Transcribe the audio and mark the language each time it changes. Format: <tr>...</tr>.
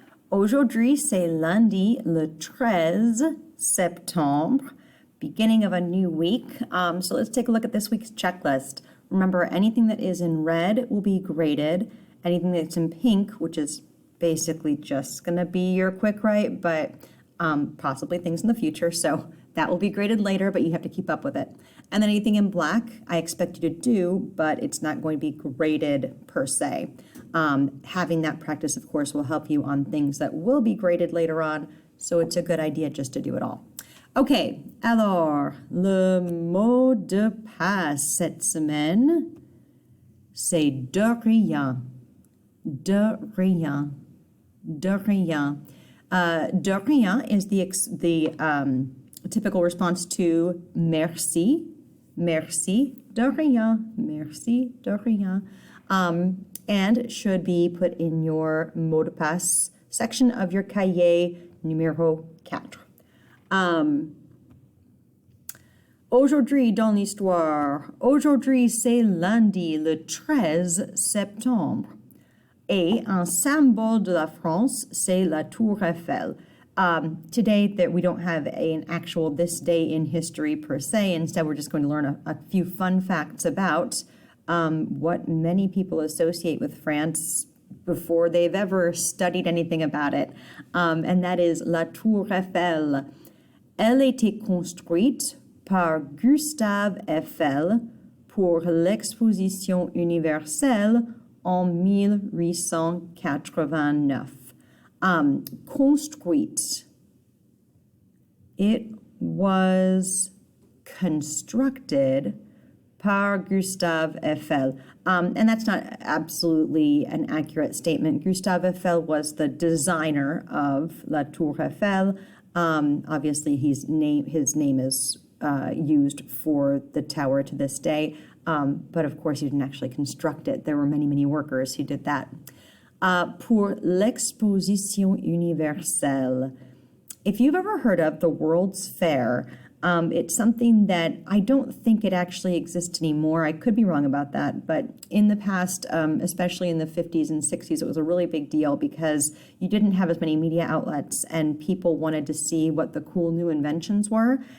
<fr>Aujourd'hui, c'est lundi, le 13 septembre,</fr> <en>beginning of a new week. So let's take a look at this week's checklist. Remember, anything that is in red will be graded. Anything that's in pink, which is basically just going to be your quick write, but possibly things in the future. So that will be graded later, but you have to keep up with it. And then anything in black, I expect you to do, but it's not going to be graded per se. Having that practice, of course, will help you on things that will be graded later on, so it's a good idea just to do it all.</en> <fr>Okay, alors, le mot de passe cette semaine, c'est de rien. De rien. De rien.</fr> <en>De rien is the typical response to merci.</en> <fr>Merci, de rien. Merci, de rien.</fr> <en>And should be put in your mot de passe section of your cahier numéro 4.</en> <fr>Aujourd'hui dans l'histoire. Aujourd'hui, c'est lundi, le 13 septembre. Et un symbole de la France, c'est la Tour Eiffel.</fr> <en>Today, that we don't have an actual this day in history per se. Instead, we're just going to learn a few fun facts about what many people associate with France before they've ever studied anything about it. And that is la Tour Eiffel.</en> <fr>Elle était construite par Gustave Eiffel pour l'exposition universelle en 1889.</fr> <en>Construite. It was constructed par Gustave Eiffel. And that's not absolutely an accurate statement. Gustave Eiffel was the designer of La Tour Eiffel. Obviously, his name is used for the tower to this day. But of course, he didn't actually construct it. There were many, many workers who did that.</en> <fr>Pour l'exposition universelle.</fr> <en>If you've ever heard of the World's Fair, it's something that I don't think it actually exists anymore. I could be wrong about that, but in the past, especially in the 50s and 60s, it was a really big deal because you didn't have as many media outlets and people wanted to see what the cool new inventions were.</en>